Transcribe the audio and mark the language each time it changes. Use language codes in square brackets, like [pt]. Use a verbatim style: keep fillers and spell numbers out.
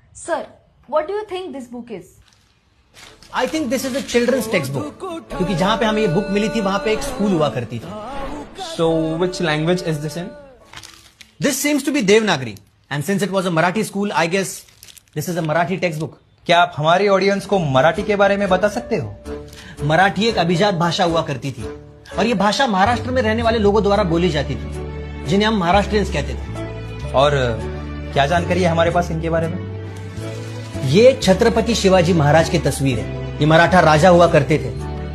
[en] Sir, what do you think this book is? I think this is a children's textbook. [hi] क्योंकि जहाँ पे हमें ये book मिली थी वहाँ पे एक school हुआ करती थी. [en] So which language is this in? This seems to be Devanagari. And since it was a Marathi school, I guess this is a Marathi textbook. [hi] क्या आप हमारी ऑडियंस को मराठी के बारे में बता सकते हो? मराठी एक अभिजात भाषा हुआ करती थी और ये भाषा महाराष्ट्र में रहने वाले लोगों द्वारा बोली जाती थी, जिन्हें हम महाराष्ट्रियंस कहते थे. और क्या जानकारी है हमारे पास इनके बारे में? ये छत्रपति शिवाजी महाराज की तस्वीर है. ये मराठा राजा हुआ करते थे.